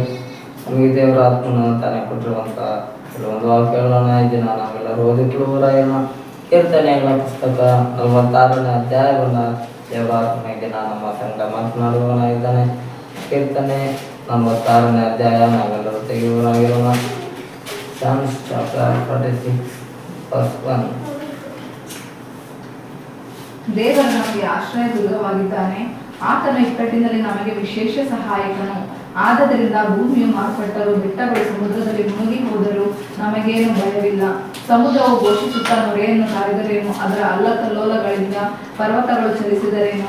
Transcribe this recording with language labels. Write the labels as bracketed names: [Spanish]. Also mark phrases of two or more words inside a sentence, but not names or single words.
[Kannada] ನಮಗೆ ದೇವರ ಆತ್ಮನ ತಾನೇ ಕೊಟ್ಟಿರುವಂಥ ಕೆಲವೊಂದು ವಾಕ್ಯಗಳನ್ನು ಈ ದಿನ ನಾವೆಲ್ಲರೂ ಓದಿಕೊಳ್ಳುವರಾಯೋಣ. ಕೀರ್ತನೆಗಳ ಪುಸ್ತಕ 46ನೇ ಅಧ್ಯಾಯವನ್ನು ದೇವರ ಆತ್ಮನ ಈ ದಿನ ನಮ್ಮ ಸಂಗಡ ಮಾತನಾಡುವವನಾಗಿದ್ದಾನೆ. ಕೀರ್ತನೆ 46ನೇ ಅಧ್ಯಾಯ ನಾವೆಲ್ಲರೂ ತೆಗೆಯುವವರಾಗಿರೋಣ. [English] Psalms chapter 46 verse 1. [Kannada] ದೇವರು ನಮಗೆ ಆಶ್ರಯ ದುರ್ಗವಾಗಿದ್ದಾನೆ. ಆತನ ಇಕ್ಕಟ್ಟಿನಲ್ಲಿ ನಮಗೆ ವಿಶೇಷ ಸಹಾಯಕನು. ಆದ್ದರಿಂದ ಭೂಮಿಯು ಮಾರ್ಪಟ್ಟರು, ಬೆಟ್ಟಗಳು ಸಮುದ್ರದಲ್ಲಿ ಮುಳುಗಿ ಹೋದರೂ ನಮಗೇನು ಭಯವಿಲ್ಲ. ಸಮುದ್ರವು ಘೋಷಿಸುತ್ತಾ ನೊರೆಯನ್ನು ಸಾರಿದರೇನು, ಅದರ ಅಲ್ಲಕಲ್ಲೋಲಗಳಿಂದ ಪರ್ವತಗಳು ಚಲಿಸಿದರೇನು.